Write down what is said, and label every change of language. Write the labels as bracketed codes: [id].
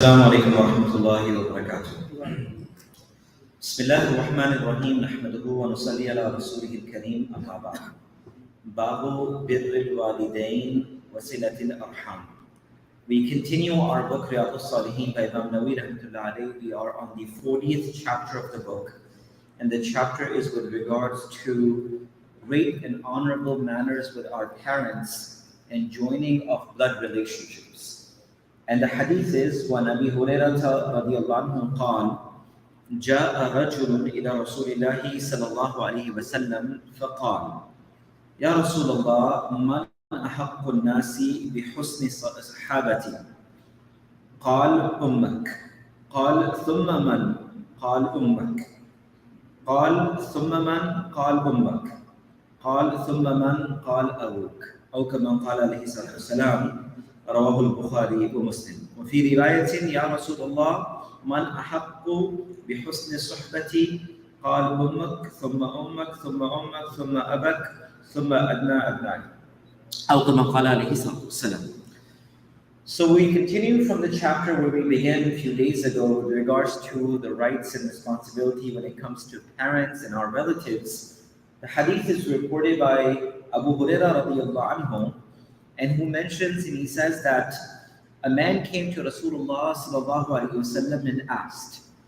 [ar] السلام عليكم ورحمة الله وبركاته. بسم الله الرحمن الرحيم نحمده ونصلي على رسوله الكريم أما بعد. باب بر الوالدين وصلة الأرحام. [en] We continue our book Riyad-us Saliheen by Imam Nawawi rahmatullah alayhi. We are on the 40th chapter of the book, and the chapter is with regards to great and honorable manners with our parents and joining of blood relationships. And the hadith is, [ar] وَنَبِي هُرَيْرَةَ رَضِيَ اللَّهُ عَنْهُ قال جاء رجل إلى رسول الله صلى الله عليه وسلم فقال يا رسول الله من أحق الناس بحسن صحابتي؟ قال أمك. قال ثم من؟ قال أمك. قال ثم من؟ قال أمك. قال ثم من؟ قال أبوك. أو كما قال عليه الصلاة والسلام. رواه البخاري ومسلم. وفي رواية يا رسول الله من أحق بحسن صحبتي؟ قال أمك ثم أمك ثم أمك ثم أبك ثم أبناء أبنائك. أو كما قال عليه الصلاة والسلام. [en] So we continue from the chapter where we began a few days ago with regards to the rights and responsibility when it comes to parents and our relatives. The hadith is reported by Abu Hurairah radiallahu anhu, and who mentions, and he says that a man came to Rasulullah sallallahu alaihi wasallam and asked.